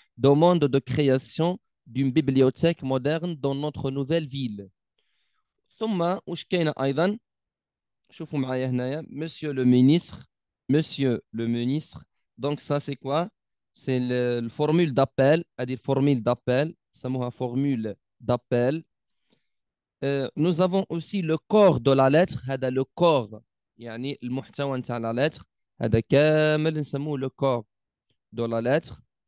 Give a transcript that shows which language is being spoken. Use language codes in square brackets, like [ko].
[fr] Demande de création d'une bibliothèque moderne dans notre nouvelle ville. [ar] ثم واش كاينه ايضا شوفوا معايا هنايا [fr] monsieur le ministre. Monsieur le ministre. Donc ça c'est quoi? C'est le formule d'appel, c'est-à-dire formule d'appel, سموها formule d'appel. Nous avons aussi le corps de la lettre, هذا le corps [ar] يعني المحتوى نتاع [fr] la lettre, [ar] هذا كامل نسموه [fr] le corps de la lettre.